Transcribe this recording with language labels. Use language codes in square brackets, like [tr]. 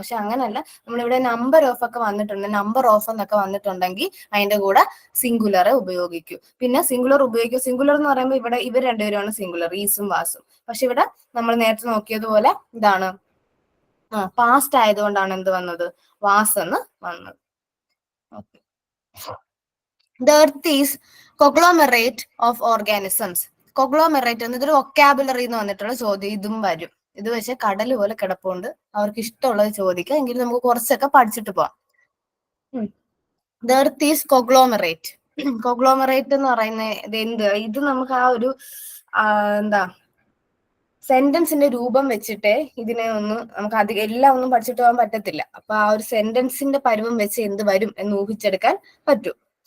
[ml] പക്ഷെ അങ്ങനല്ല, നമ്മളിവിടെ നമ്പർ ഓഫ് ഒക്കെ വന്നിട്ടുണ്ട്, നമ്പർ ഓഫ് എന്നൊക്കെ വന്നിട്ടുണ്ടെങ്കിൽ അതിന്റെ കൂടെ സിംഗുലറെ ഉപയോഗിക്കൂ. പിന്നെ സിംഗുലർ ഉപയോഗിക്കും. സിംഗുലർ എന്ന് പറയുമ്പോൾ ഇവിടെ ഇവർ രണ്ടുപേരുമാണ് സിംഗുലർ, ഈസും വാസും. പക്ഷെ ഇവിടെ നമ്മൾ നേരത്തെ നോക്കിയതുപോലെ ഇതാണ് പാസ്റ്റ് ആയതുകൊണ്ടാണ് എന്ത് വന്നത്, വാസ് എന്ന് വന്നത്. [en] The earth is conglomerate of organisms. [ml] കൊഗ്ലോമെറേറ്റ് എന്ന് ഇതൊരു വൊക്കാബുലറി എന്ന് വന്നിട്ടുള്ള ചോദ്യം, ഇതും വരും. ഇത് വെച്ച് കടൽ പോലെ കിടപ്പുണ്ട്, അവർക്ക് ഇഷ്ടമുള്ളത് ചോദിക്കാം. എങ്കിലും നമുക്ക് കുറച്ചൊക്കെ പഠിച്ചിട്ട് പോവാം. [en] The earth is conglomerate. [ml] കൊഗ്ലോമെറേറ്റ് എന്ന് പറയുന്നത് എന്ത്, ഇത് നമുക്ക് ആ ഒരു എന്താ സെന്റൻസിന്റെ രൂപം വെച്ചിട്ട് ഇതിനെ ഒന്ന് നമുക്ക് അധികം എല്ലാം ഒന്നും പഠിച്ചിട്ട് പോകാൻ പറ്റത്തില്ല. അപ്പൊ ആ ഒരു സെന്റൻസിന്റെ പരുവം വെച്ച് എന്ത് വരും എന്ന് ഊഹിച്ചെടുക്കാൻ പറ്റും.